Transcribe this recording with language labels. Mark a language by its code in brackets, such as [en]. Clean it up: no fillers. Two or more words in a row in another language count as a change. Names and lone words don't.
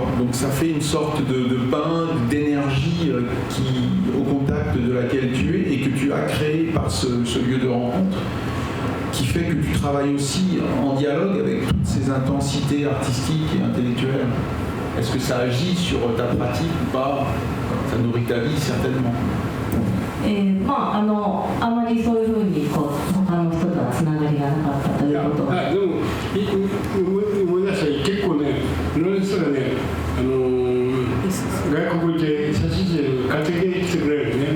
[fr] Donc ça fait une sorte de bain d'énergie au contact de laquelle tu es et que tu as créé par ce lieu de rencontre, qui fait que tu travailles aussi en dialogue avec toutes ces intensités artistiques et intellectuelles. Est-ce que ça agit sur ta pratique ou pas? Ça nourrit ta vie certainement. [ja] あまりそういうふうに他の人とはつながりがなかったということは。でも思い出した結構ね、いろんな人がね、外国で写真集買ってきてくれるね。